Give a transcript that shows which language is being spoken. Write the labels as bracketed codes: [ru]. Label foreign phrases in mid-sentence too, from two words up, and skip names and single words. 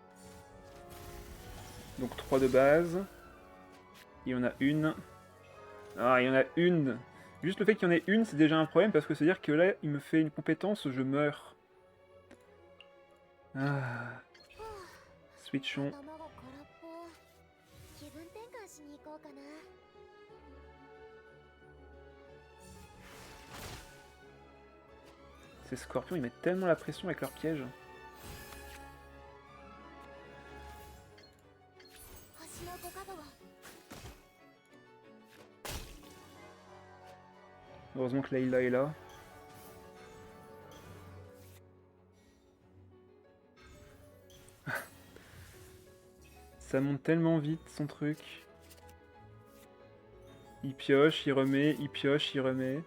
[fr] Donc 3 de base. Il y en a une. Ah, il y en a une. Juste le fait qu'il y en ait une, c'est déjà un problème parce que c'est-à-dire que là, il me fait une compétence, je meurs. Ah. Switchons. [ja] 頭が空っぽ。気分転換しに行こうかな。 [fr] Ces scorpions, ils mettent tellement la pression avec leurs pièges. [ja] 星の五角を。 [fr] Heureusement que Layla est là. Ça monte tellement vite son truc. Il pioche, il remet, il pioche, il remet.